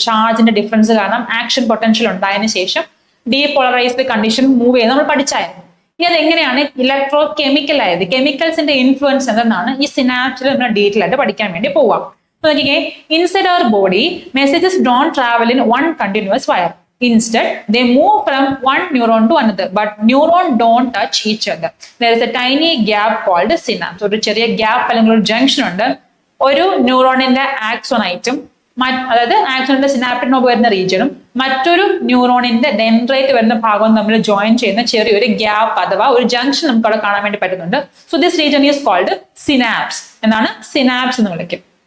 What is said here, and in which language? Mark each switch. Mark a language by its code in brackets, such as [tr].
[ml] ചാർജിന്റെ ഡിഫറൻസ് കാരണം action potential ഉണ്ടായതിനു ശേഷം ഡീപോളറൈസ്ഡ് കണ്ടീഷൻ മൂവ് ചെയ്ത് നമ്മൾ പഠിച്ചായിരുന്നു. ഇനി അതെങ്ങനെയാണ് ഇലക്ട്രോ കെമിക്കൽ ആയത്, കെമിക്കൽസിന്റെ ഇൻഫ്ലുവൻസ് എന്തെന്നാണ് ഈ സിനാപ്സിൽ നമ്മൾ ഡീറ്റെയിൽ ആയിട്ട് പഠിക്കാൻ വേണ്ടി പോവാം. [en] നോക്കിക്കേ, inside our body messages don't travel in one continuous wire. Instead, they move from one neuron to another, but neuron don't touch each other. There is a tiny gap called synapse. [ml] ഒരു ചെറിയ gap അല്ലെങ്കിൽ ഒരു junction ഉണ്ട്. ഒരു ന്യൂറോണിന്റെ ആക്സോണൈറ്റും അതായത് ആക്സോണിന്റെ synaptic knob വരുന്ന റീജിയനും മറ്റൊരു ന്യൂറോണിന്റെ dendrite വരുന്ന ഭാഗവും തമ്മിൽ ജോയിൻ ചെയ്യുന്ന ചെറിയൊരു ഗ്യാപ്പ് അഥവാ ഒരു ജംഗ്ഷൻ നമുക്ക് അവിടെ കാണാൻ വേണ്ടി പറ്റുന്നുണ്ട്. [en] So this region is called synapse. [ml] എന്നാണ് സിനാപ്സ് എന്ന് വിളിക്കും.